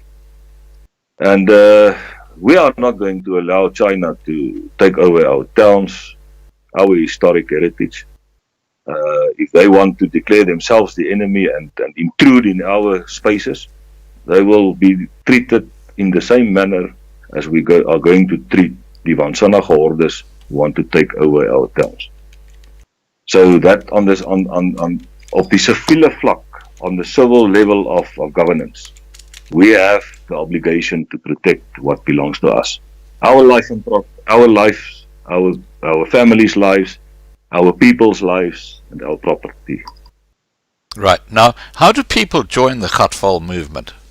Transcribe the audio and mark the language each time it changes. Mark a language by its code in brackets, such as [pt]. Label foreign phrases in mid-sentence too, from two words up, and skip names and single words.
[en] And we are not going to allow China to take over our towns, our historic heritage. If they want to declare themselves the enemy and intrude in our spaces, they will be treated in the same manner as we are going to treat [af] die waansinnige hordes [en] who want to take over our towns. So that on [af] op die civiele vlak, [en] on the civil level of governance, we have the obligation to protect what belongs to us. Our life and our lives, our families' lives, our people's lives, and our property. Right. Now, how do people join the Gatvol movement?